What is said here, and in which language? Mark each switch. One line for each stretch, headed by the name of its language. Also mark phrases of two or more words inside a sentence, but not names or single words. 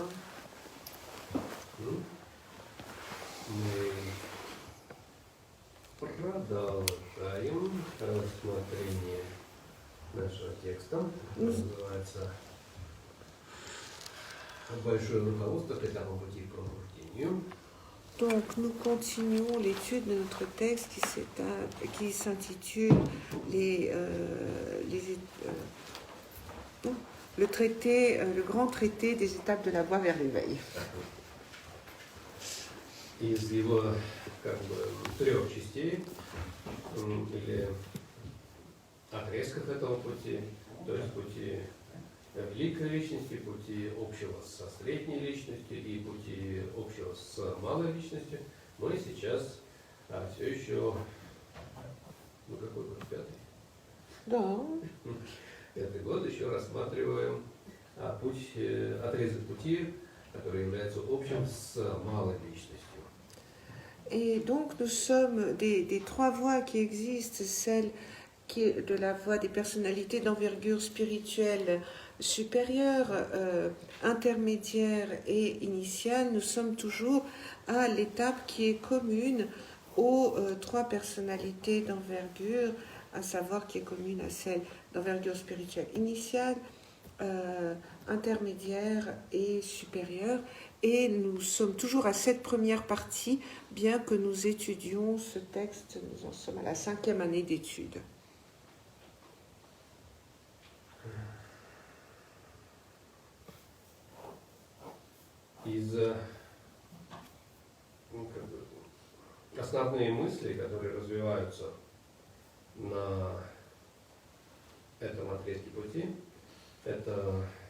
Russian: Мы продолжаем рассмотрение нашего текста. Это называется «Большое руководство к этапу пути к пробуждению».
French: Donc, nous continuons l'étude de notre texte qui s'intitule le grand traité des étapes de la voie vers l'éveil.
Russian: Из его трех частей или отрезков этого пути, то есть пути великой личности, пути общего со средней личностью и пути общего с малой личностью, мы сейчас все еще, какой год, пятый? Да. Пятый год еще рассматриваем отрезок пути, который является общим с малой личностью.
French: Et donc, nous sommes des trois voies qui existent, celle qui est de la voie des personnalités d'envergure spirituelle supérieure, intermédiaire et initiale. Nous sommes toujours à l'étape qui est commune aux trois personnalités d'envergure, à savoir qui est commune à celle d'envergure spirituelle initiale, intermédiaire et supérieure. Et nous sommes toujours à cette première partie, bien que nous étudions ce texte, nous en sommes à la 5e année d'études.
Russian: Из основные мысли, которые развиваются на этом отрезке пути, это